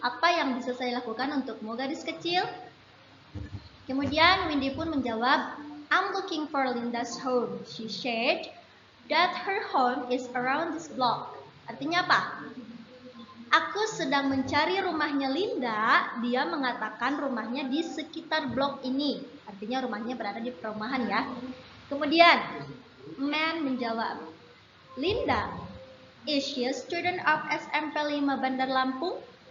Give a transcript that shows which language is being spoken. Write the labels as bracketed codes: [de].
[id] Apa yang bisa saya lakukan untukmu, gadis kecil? Kemudian Windy pun menjawab, [en] I'm looking for Linda's home. She said that her home is around this block. [id] Artinya apa? Aku sedang mencari rumahnya Linda. Dia mengatakan rumahnya di sekitar blok ini. Artinya rumahnya berada di perumahan ya. Kemudian man menjawab, Linda, [en] is she a student of SMP 5 Bandar Lampung?